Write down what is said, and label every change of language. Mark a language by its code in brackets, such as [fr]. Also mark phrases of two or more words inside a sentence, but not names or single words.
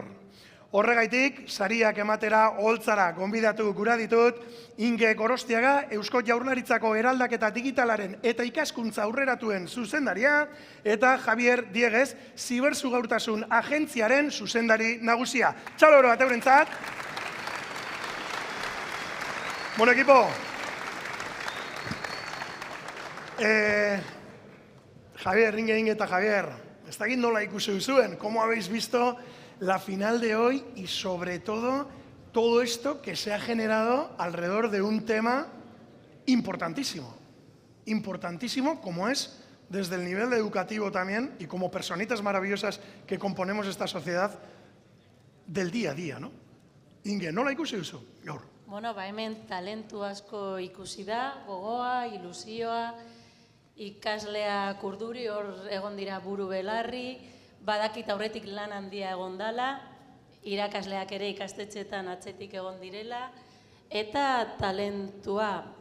[eu] Horregaitik, sariak ematera oholtzara gonbidatu gura ditut, Inge Gorostiaga, Eusko Jaurlaritzako eraldaketa digitalaren eta ikaskuntza aurreratuen zuzendaria, eta Javier Dieguez, Zibersugaurtasun agentziaren zuzendari nagusia. Txaloro bat eurentzat. [es] Bueno, equipo. [eu] Javier, Inge eta Javier, ez dakit nola ikusi duzuen, [es] ¿cómo habéis visto la final de hoy y sobre todo esto que se ha generado alrededor de un tema importantísimo? Importantísimo como es desde el nivel educativo también y como personitas maravillosas que componemos esta sociedad del día a día, ¿no? [eu] Inge, nola ikusi duzu gaur? Bueno, hemen talentu asko ikusi da, gogoa, ilusioa, ikaslea kurduri, hor egon dira buru belarri, badakit aurretik lan handia egon dala, irakasleak ere ikastetxetan atzetik egon direla, eta talentua.